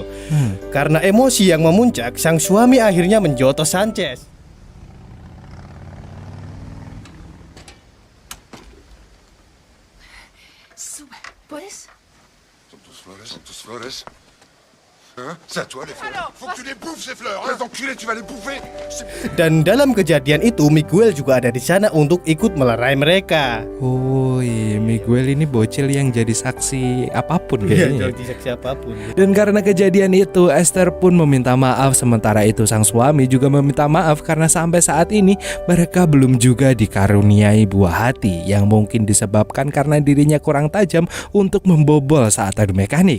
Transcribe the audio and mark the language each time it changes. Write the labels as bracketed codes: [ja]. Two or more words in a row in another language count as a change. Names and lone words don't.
[id] Karena emosi yang memuncak, sang suami akhirnya menjotos Sanchez. [es] ¿Puedes? [fr] Sont tous flores. Hein? C'est à toi les fleurs. Faut que tu les bouffes ces fleurs. Les enculés, tu vas les bouffer. [id] Dan dalam kejadian itu, Miguel juga ada di sana untuk ikut melerai mereka. Miguel ini bocil yang jadi saksi apapun kayaknya. Jadi saksi apapun. Dan karena kejadian itu, Esther pun meminta maaf. Sementara itu sang suami juga meminta maaf karena sampai saat ini mereka belum juga dikaruniai buah hati yang mungkin disebabkan karena dirinya kurang tajam untuk membobol saat adu mekanik.